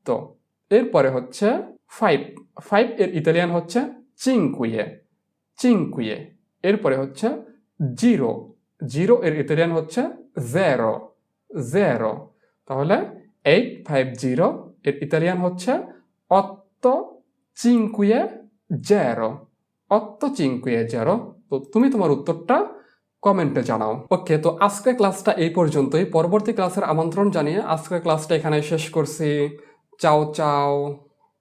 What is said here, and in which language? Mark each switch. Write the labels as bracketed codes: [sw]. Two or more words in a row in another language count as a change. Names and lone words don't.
[bn] এরপরে হচ্ছে 5, 5 এর ইতালিয়ান হচ্ছে চিনকুয়ে, চিনকুয়ে। এরপরে হচ্ছে 0, 0 এর ইতালিয়ান হচ্ছে জেরো, জেরো। তাহলে 850 এর ইতালিয়ান হচ্ছে [it] otto cinque zero, otto cinque zero। [bn] তো তুমি তোমার উত্তরটা কমেন্টে জানাও। ওকে, তো আজকের ক্লাসটা এই পর্যন্তই। পরবর্তী ক্লাসের আমন্ত্রণ জানিয়ে আজকের ক্লাসটা এখানে শেষ করছি। [it] ciao ciao.